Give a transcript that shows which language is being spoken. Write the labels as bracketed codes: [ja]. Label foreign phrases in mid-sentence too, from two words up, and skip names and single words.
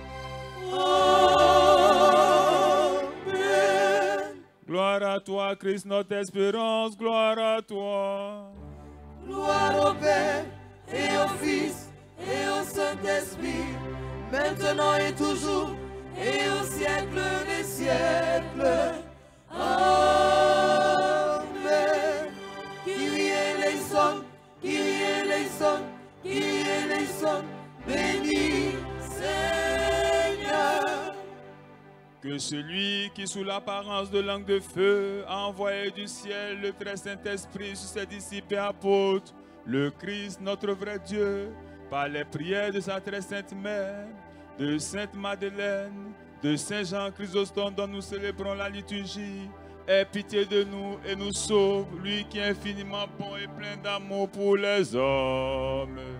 [fr] Amen. Gloire à toi, Christ, notre espérance, gloire à toi. Gloire au Père et au Fils et au Saint-Esprit, maintenant et toujours, et au siècle des siècles. [el] Amen. Kyrie eleison, Kyrie eleison, Kyrie eleison, [fr] béni Seigneur. Que celui qui, sous l'apparence de langue de feu, a envoyé du ciel le très Saint-Esprit sur ses disciples et apôtres, le Christ, notre vrai Dieu, par les prières de sa très sainte mère, de Sainte Madeleine, de Saint Jean Chrysostome dont nous célébrons la liturgie, aie pitié de nous et nous sauve, lui qui est infiniment bon et plein d'amour pour les hommes.